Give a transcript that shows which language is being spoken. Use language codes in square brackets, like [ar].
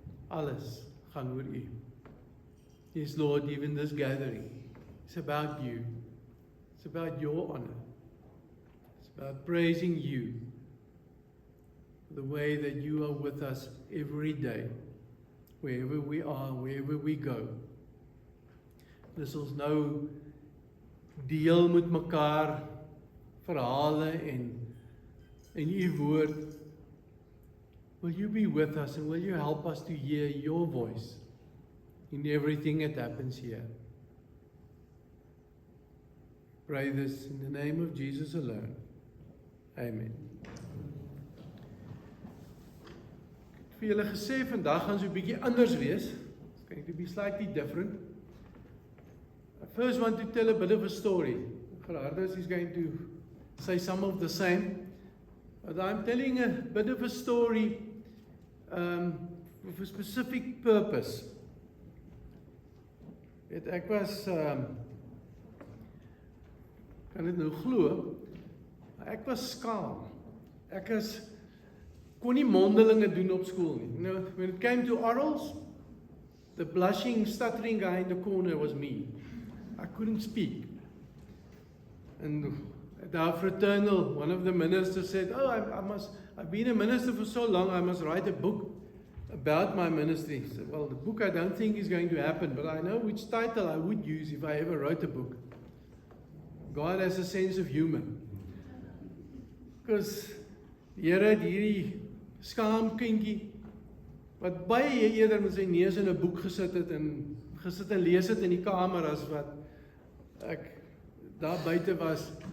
[af] Alles gaan oor U. [en] Yes, Lord, even this gathering, it's about You. It's about Your honor. It's about praising You for the way that You are with us every day, wherever we are, wherever we go. [af] Dis ons nou deel met mekaar verhale en U woord. [en] Will You be with us and will You help us to hear Your voice in everything that happens here? Pray this in the name of Jesus alone. Amen. [af] Ek het vir julle gesê vandag gaan so 'n bietjie anders wees. [en] It's going to be slightly different. I first want to tell a bit of a story. Gerardus is going to say some of the same. But I'm telling a bit of a story with a specific purpose. [af] Ek was, kan dit nou glo, ek was skaam. Ek kon nie mondelinge doen op school nie. [en] You know, when it came to orals, the blushing, stuttering guy in the corner was me. I couldn't speak. And at our fraternal, one of the ministers said, I've been a minister for so long, I must write a book about my ministry. I said, well, the book I don't think is going to happen, but I know which title I would use if I ever wrote a book. God has a sense of humor. Because [af] die Here het hierdie skaamkindjie, wat baie eerder met sy neus in 'n boek gesit het en lees het in die kamer as wat ek daar buite was.